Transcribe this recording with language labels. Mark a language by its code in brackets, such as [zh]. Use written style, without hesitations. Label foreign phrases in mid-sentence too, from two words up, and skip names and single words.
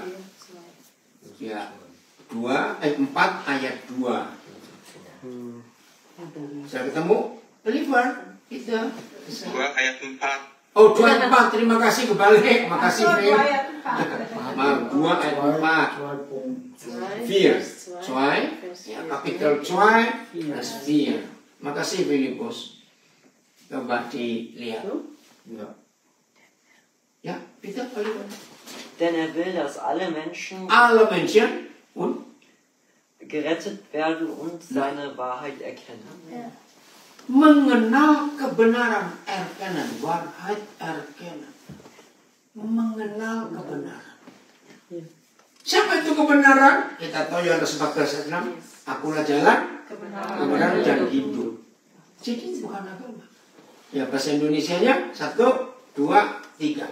[id] Ya. 4 ayat 2. Saya ketemu Oliver itu 2 ayat 4. Oh 2 ayat 4, terima kasih kebalik. Makasih Fir. 2 ayat 4. [en] Fear, joy, ya, capital joy, plus fear. [id] Makasih Filipus. Coba dilihat. Ya, [de] bitte, Oliver. Denn er will, dass alle Menschen Alle Menschen und gerettet werden und seine Wahrheit erkennen. [id] mengenal kebenaran, [de] erkennen, wahrheit erkennen. [id] Mengenal kebenaran. Siapa itu kebenaran? Kita tahu Yohanes 14:6. Akulah jalan, kebenaran dan hidup. Jadi bukan agama. Ya bahasa Indonesianya 1, 2, 3.